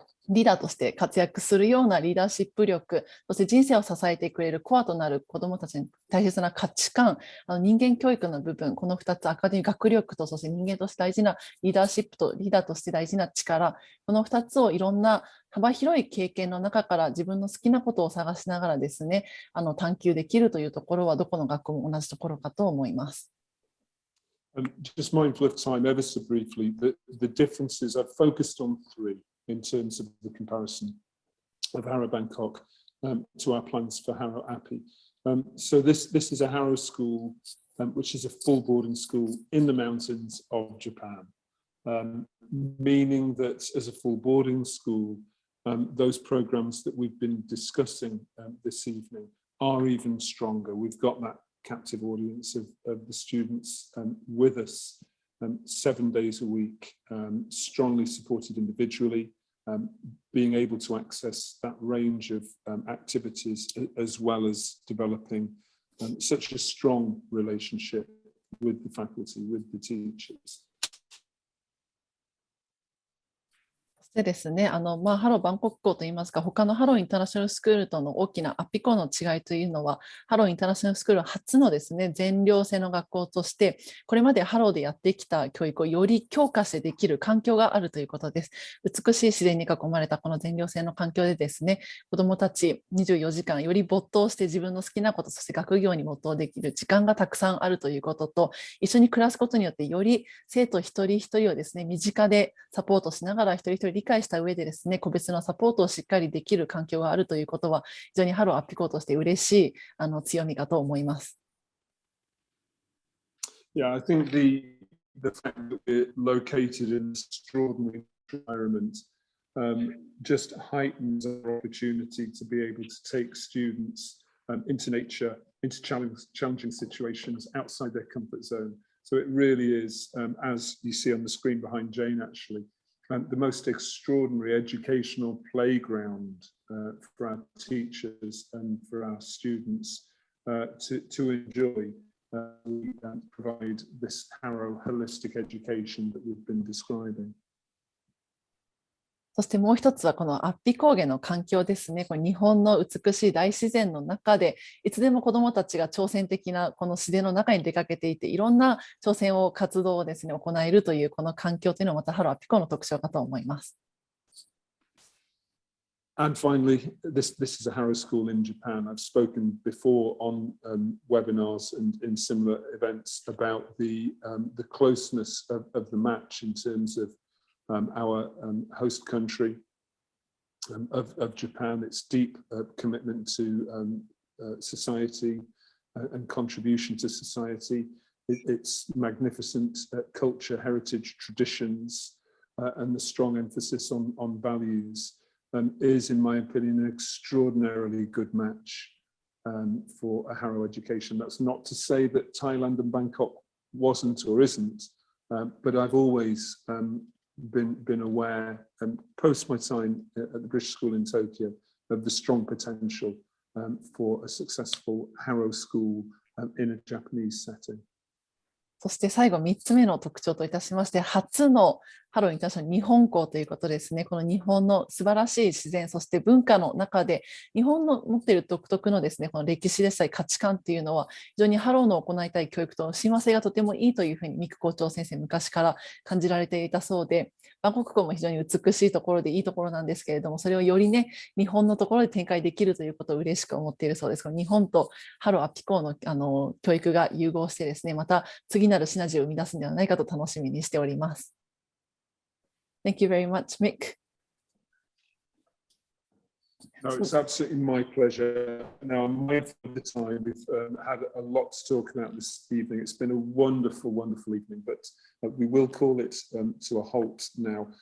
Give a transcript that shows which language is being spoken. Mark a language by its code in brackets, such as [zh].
[ja] リーダーとして活躍するようなリーダーシップ力、そして人生を支えてくれるコアとなる子どもたちに大切な価値観、人間教育の部分、この2つ、アカデミー学力と、そして人間として大事なリーダーシップとリーダーとして大事な力、この2つをいろんな幅広い経験の中から自分の好きなことを探しながらですね、探求できるというところはどこの学校も同じところかと思います。 [en] Just mindful of time, ever so briefly, the differences I've focused on 3. In terms of the comparison of Harrow Bangkok to our plans for Harrow Appi. So this is a Harrow school, which is a full boarding school in the mountains of Japan, meaning that as a full boarding school, those programs that we've been discussing this evening are even stronger. We've got that captive audience of the students with us 7 days a week, strongly supported individually, being able to access that range of activities, as well as developing such a strong relationship with the faculty, with the teachers. [ja] でですね、ハローバンコク校といいますか、他のハローインターナショナルスクールとの大きなアッピ校の違いというのは、ハローインターナショナルスクール初のですね、全寮制の学校として、これまでハローでやってきた教育をより強化してできる環境があるということです。美しい自然に囲まれたこの全寮制の環境でですね、子どもたち24時間より没頭して自分の好きなこと、そして学業に没頭できる時間がたくさんあるということと、一緒に暮らすことによってより生徒一人一人をですね、身近でサポートしながら一人一人理解した上でですね、個別のサポートをしっかりできる環境があるということは、非常にハローアッピ校として嬉しい強みかと思います。 [en] Yeah, I think the fact that we're located in an extraordinary environment just heightens our opportunity to be able to take students into nature, into challenging situations outside their comfort zone. So it really is, as you see on the screen behind Jane, actually, the most extraordinary educational playground for our teachers and for our students to enjoy. We provide this Harrow holistic education that we've been describing. [ja] そしてもう一つはこのアッピ高原の環境ですね。これ日本の美しい大自然の中でいつでも子どもたちが挑戦的なこの自然の中に出かけていていろんな挑戦を活動をですね行えるというこの環境というのはまたハローアッピ校の特徴かと思います。 [en] And finally, this is a Harrow School in Japan. I've spoken before on webinars and in similar events about the closeness of the match in terms of our host country of Japan, its deep commitment to society and contribution to society, its magnificent culture, heritage, traditions, and the strong emphasis on values is, in my opinion, an extraordinarily good match for a Harrow education. That's not to say that Thailand and Bangkok wasn't or isn't, but I've always been aware, post my time at the British School in Tokyo, of the strong potential for a successful Harrow School in a Japanese setting. [ja] そして最後3つ目の特徴といたしまして、初のハローインターナショナル日本校ということですね。この日本の素晴らしい自然、そして文化の中で、日本の持っている独特のですね、この歴史でしたり価値観っていうのは、非常にハローの行いたい教育との親和性がとてもいいというふうに、ミク校長先生、昔から感じられていたそうで、バンコク校も非常に美しいところでいいところなんですけれども、それをよりね、日本のところで展開できるということを嬉しく思っているそうです。日本とハローアッピ校の、教育が融合してですね、また次なるシナジーを生み出すのではないかと楽しみにしております。 [en] Thank you very much, Mick. No, it's absolutely my pleasure. Now, I'm mindful of the time. We've had a lot to talk about this evening. It's been a wonderful, wonderful evening, but we will call it to a halt now.